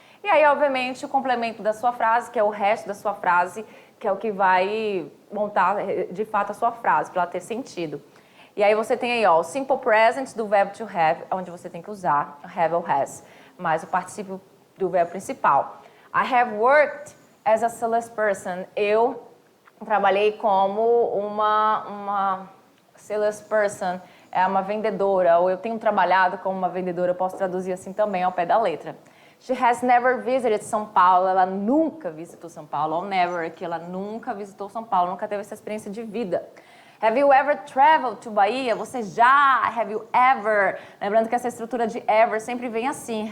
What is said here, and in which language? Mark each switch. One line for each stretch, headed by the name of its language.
Portuguese: E aí, obviamente, o complemento da sua frase, que é o resto da sua frase, que é o que vai montar de fato a sua frase, para ela ter sentido. E aí você tem aí, ó, o simple present do verbo to have, onde você tem que usar have ou has, mais o particípio do verbo principal.
English: I have worked as a salesperson.
Portuguese: Eu trabalhei como uma salesperson, é uma vendedora, ou eu tenho trabalhado como uma vendedora, eu posso traduzir assim também ao pé da letra.
English: She has never visited São Paulo,
Portuguese: ela nunca visitou São Paulo, ou never, que ela nunca visitou São Paulo, nunca teve essa experiência de vida.
English: Have you ever traveled to Bahia?
Portuguese: Você já?
English: Have you ever?
Portuguese: Lembrando que essa estrutura de ever sempre vem assim.